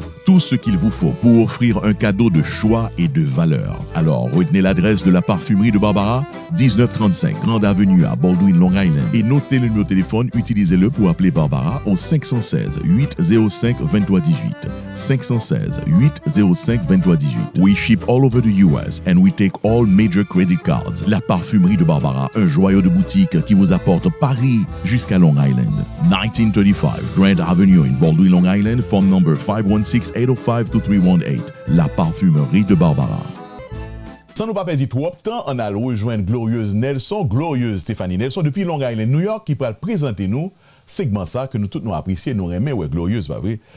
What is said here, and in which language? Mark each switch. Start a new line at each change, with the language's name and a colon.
French: Tout ce qu'il vous faut pour offrir un cadeau de choix et de valeur. Alors, retenez l'adresse de la parfumerie de Barbara, 1935 Grande Avenue à Baldwin, Long Island. Et notez le numéro de téléphone, utilisez-le pour appeler Barbara au 516-805-2318. 516-805-2318.
English: We ship all over the US and we take all major credit cards.
French: La parfumerie de Barbara, un joyau de boutique qui vous apporte Paris jusqu'à Long Island.
English: 1935 Grand Avenue in Baldwin, Long Island, phone number 516-805-2318.
French: La parfumerie de Barbara. Sans nous pas perdre trop de temps, on a rejoint glorieuse Stéphanie Nelson depuis Long Island, New York, qui peut présenter nous segment ça que nous tous nous apprécions, nous aimons, ouais, glorieuse, pas vrai?